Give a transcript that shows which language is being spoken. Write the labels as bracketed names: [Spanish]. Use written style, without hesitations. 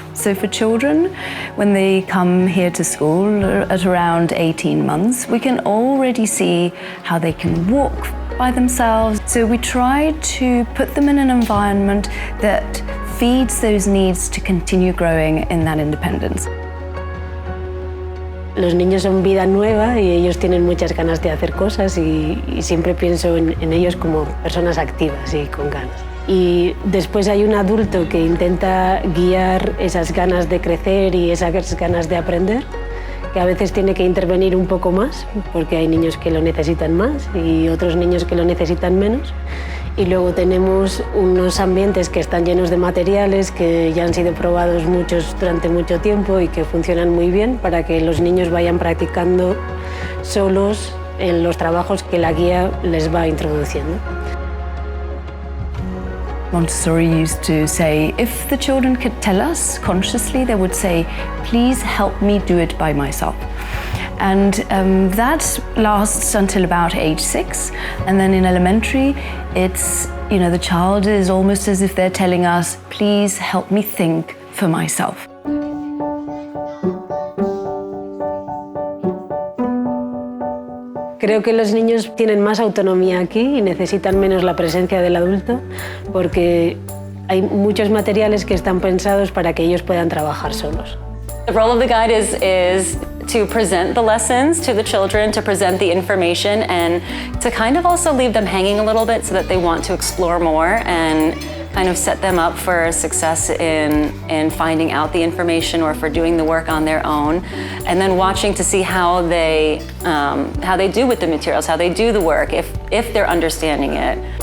[English] So for children, when they come here to school at around 18 months, we can already see how they can walk by themselves. So we try to put them in an environment that feeds those needs to continue growing in that independence. [Spanish] Los niños son vida nueva y ellos tienen muchas ganas de hacer cosas y siempre pienso en ellos como personas activas y con ganas. Y después hay un adulto que intenta guiar esas ganas de crecer y esas ganas de aprender, que a veces tiene que intervenir un poco más, porque hay niños que lo necesitan más y otros niños que lo necesitan menos. Y luego tenemos unos ambientes que están llenos de materiales que ya han sido probados muchos durante mucho tiempo y que funcionan muy bien para que los niños vayan practicando solos en los trabajos que la guía les va introduciendo. [English] Montessori used to say, if the children could tell us consciously, they would say, please help me do it by myself. And that lasts until about age 6. And then in elementary, it's, the child is almost as if they're telling us, please help me think for myself. [Spanish] Creo que los niños tienen más autonomía aquí y necesitan menos la presencia del adulto porque hay muchos materiales que están pensados para que ellos puedan trabajar solos. [English] The role of the guide is to present the lessons to the children, to present the information, and to kind of also leave them hanging a little bit so that they want to explore more and kind of set them up for success in finding out the information or for doing the work on their own, and then watching to see how they do with the materials, how they do the work, if they're understanding it.